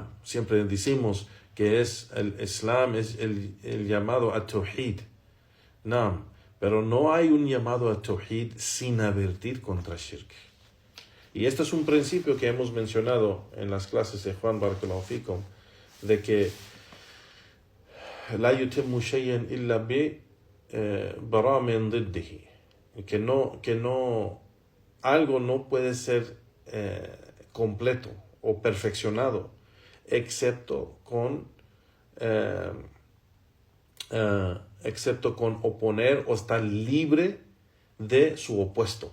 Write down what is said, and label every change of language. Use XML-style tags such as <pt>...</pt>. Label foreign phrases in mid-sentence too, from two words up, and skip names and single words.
<es>Siempre decimos que es el Islam, es el llamado a Tawhid. No, pero no hay un llamado a Tawhid sin advertir contra shirk. Y este es un principio que hemos mencionado en las clases de Juan</es> <ar>بارك الله فيكم,</ar> <es>de que</es> <ar>لا يتم شيئا إلا ب براءة من ضده,</ar> <es>que no algo no puede ser completo o perfeccionado excepto con oponer o estar libre de su opuesto.</es>